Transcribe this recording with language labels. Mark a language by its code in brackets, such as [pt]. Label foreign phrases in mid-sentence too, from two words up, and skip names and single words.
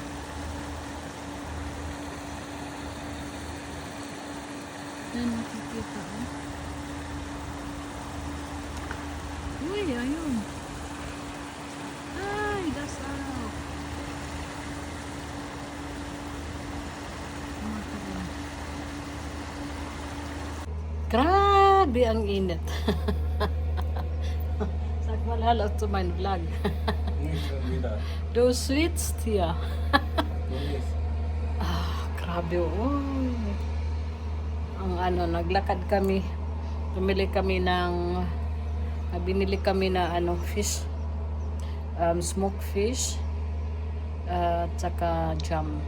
[tl] Yan, nakikita Uy, ayun. Ay, dasal. Tumatalon. Grabe ang init. [de] Hallo zu meinem Vlog. Du schwitzt hier. [tl] Grabe naglakad kami. Binili kami na fish. [en] Smoked fish. [tl] Tsaka jam.